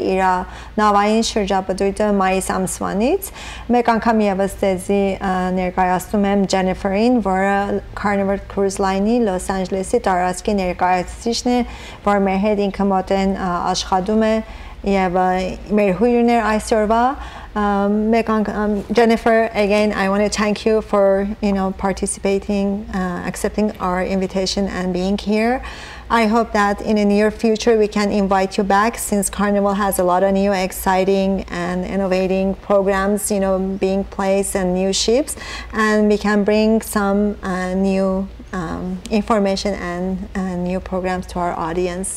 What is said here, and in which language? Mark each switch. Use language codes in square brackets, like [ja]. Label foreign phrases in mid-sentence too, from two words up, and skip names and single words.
[hy] իր նավային շրջապտույտը մայիս ամսվանից։ Մեկ անգամ եւս դեզի ներկայացնում եմ Jennifer-ին, որը Carnival Cruise Line-ի Los Angeles-ի տարածքի ներկայացուցիչն է, որ մեր հետ ինքը մոտեն աշխատում է եւ մեր հյուրն է այսօրվա։ [en] Jennifer, again, I want to thank you for participating, accepting our invitation and being here. I hope that in the near future we can invite you back, since Carnival has a lot of new exciting and innovating programs, being placed and new ships, and we can bring some new information and new programs to our audience.